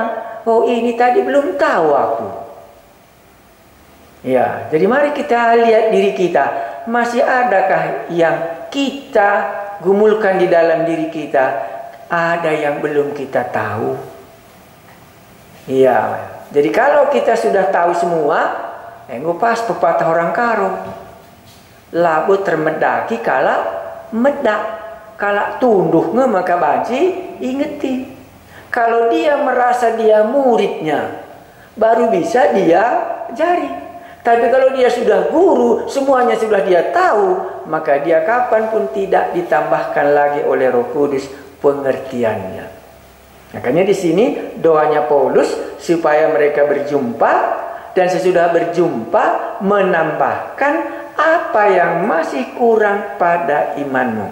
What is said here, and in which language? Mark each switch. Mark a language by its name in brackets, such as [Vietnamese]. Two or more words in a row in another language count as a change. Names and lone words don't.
[Indonesian] Oh, ini tadi belum tahu aku. Ya, jadi mari kita lihat diri kita. Masih adakah yang kita gumulkan di dalam diri kita? Ada yang belum kita tahu. Iya. Jadi kalau kita sudah tahu semua, pas pepatah orang Karo. [Batak Karo] Labu termedaki kala medak, kala tunduh maka banci ingeti. [Indonesian] Kalau dia merasa dia muridnya, baru bisa dia jari. Tapi kalau dia sudah guru, semuanya sudah dia tahu, maka dia kapanpun tidak ditambahkan lagi oleh Roh Kudus pengertiannya. Makanya di sini doanya Paulus supaya mereka berjumpa dan sesudah berjumpa menambahkan apa yang masih kurang pada imanmu.